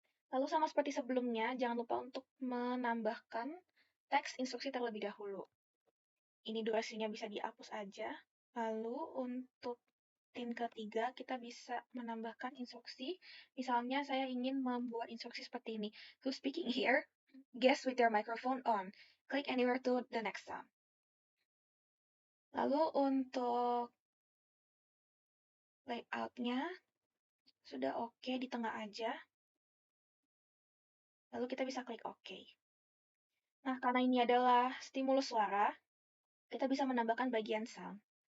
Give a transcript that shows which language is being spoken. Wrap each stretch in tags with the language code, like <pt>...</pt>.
<id>Lalu sama seperti sebelumnya, jangan lupa untuk menambahkan teks instruksi terlebih dahulu. Ini durasinya bisa dihapus aja. Lalu untuk rutin ketiga, kita bisa menambahkan instruksi. Misalnya saya ingin membuat instruksi seperti ini.</id> <en>To speaking here, guess with your microphone on. Click anywhere to the next sound.</en> <id>Lalu untuk layout-nya, sudah oke di tengah aja. Lalu kita bisa klik OK. Nah, karena ini adalah stimulus suara, kita bisa menambahkan bagian sound.</id>